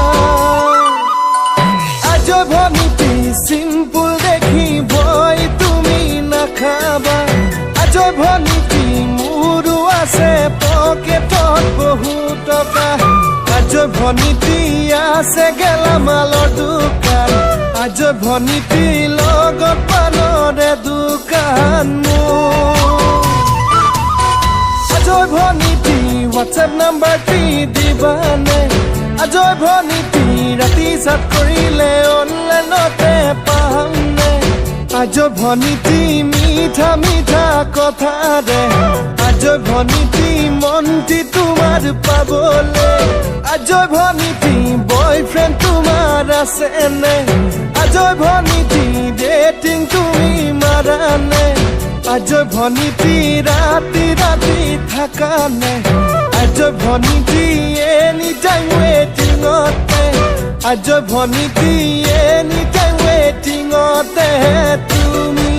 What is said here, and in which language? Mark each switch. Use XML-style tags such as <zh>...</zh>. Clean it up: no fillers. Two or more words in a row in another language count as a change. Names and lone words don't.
<as>আজয় ভনিতি সিম্পল দেখি ভয় তুমি নাখাবা আজয় ভনিতি মোৰো আছে পকেটত বহু টকা আজয় ভনিতি আছে গেলামালৰ দোকান আজয় ভনিতি লগত পানৰে দোকান আজয় ভনিতি</as> <en>WhatsApp number</en> <as>টি দিবানে আজয় ভনিতি ৰাতি chat কৰিলে অনলাইনতে পামনে আজয় ভনিতি মিঠা মিঠা কথা ৰে আজয় ভনিতি মনটি তোমাৰ পাবলে আজয় ভনিতি বয়ফ্রেন্ড তোমাৰ আছে নে আজয় ভনিতি ডেটিং তুমি মাৰানে আজয় ভনিতি রাতি রাতি থাকা নে আজয় ভনিতি</as> <en>any time waiting</en> <as>অতে আজয় ভনিতি</as> <en>any time waiting</en> <as>অতে</as>